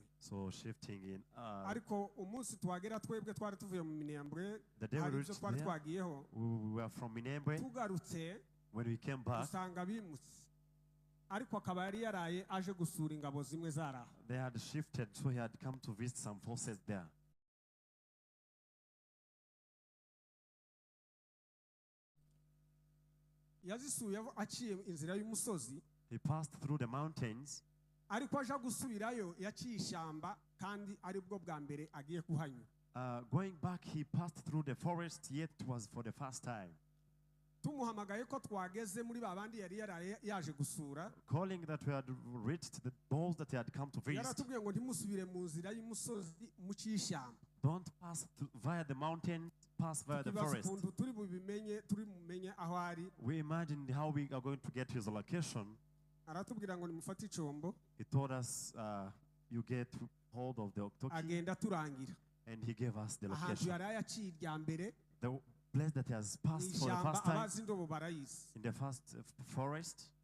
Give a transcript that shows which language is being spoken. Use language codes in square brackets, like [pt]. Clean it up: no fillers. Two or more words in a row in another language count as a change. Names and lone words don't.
[en] So shifting in. [rw] Ariko umunsi twagera twebwe twari tuvuye mu Minembwe. [en] The day we reached [rw] twari [en] there, [rw] twagiyeho. [en] we were from Minembwe. [rw] Tugarutse. [en] When we came back, [rw] dusanga bimutse. Ariko akaba yari yaraye aje gusura ingabo zimwe zaraha. [en] They had shifted, so he had come to visit some forces there. [rw] Yazisuye aciye inzira y'umusozi. [en] He passed through the mountains. [rw] Ariko aje gusubirayo yaciye ishyamba kandi ari bwo bwa mbere agiye kuhanyura. [en] Going back, he passed through the forest, yet it was for the first time. [rw] Tumuhamagaye ko twageze muri babandi yari yaje gusura. [en] Calling that we had reached those that he had come to visit. [rw] Yaratubwiye ngo ntimusubire mu nzira y'umusozi mu cy'ishyamba. [en] Don't pass via the mountain, pass via the forest. We imagined how we are going to get his location. He told us, you get hold of the Oktoki. And he gave us the location. The place that he has passed for the first time in the first forest.